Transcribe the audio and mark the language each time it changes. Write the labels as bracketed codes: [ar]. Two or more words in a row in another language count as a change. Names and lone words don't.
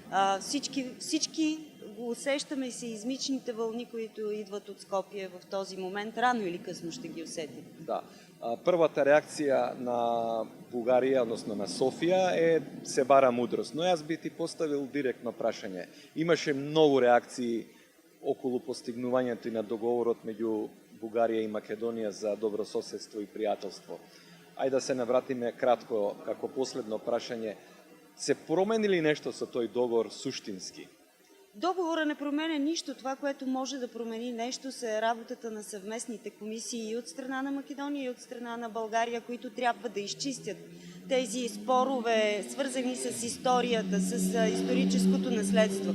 [bg] Всички го усещаме и сеизмичните вълни, които идват от Скопие в този момент, рано или късно ще ги усетим. Да. [mk] Првата реакција на Бугарија, односно на Софија, е се бара мудрост. Но јас би ти поставил директно прашање. Имаше многу реакции околу постигнувањето и на договорот меѓу Бугарија и Македонија за добрососедство и пријателство. Ајде да се навратиме кратко, како последно прашање. Се промени ли нешто со тој договор суштински? [bg] Договора не променя нищо. Това, което може да промени нещо, се работата на съвместните комисии и от страна на Македония, и от страна на България, които трябва да изчистят тези спорове, свързани с историята, с историческото наследство.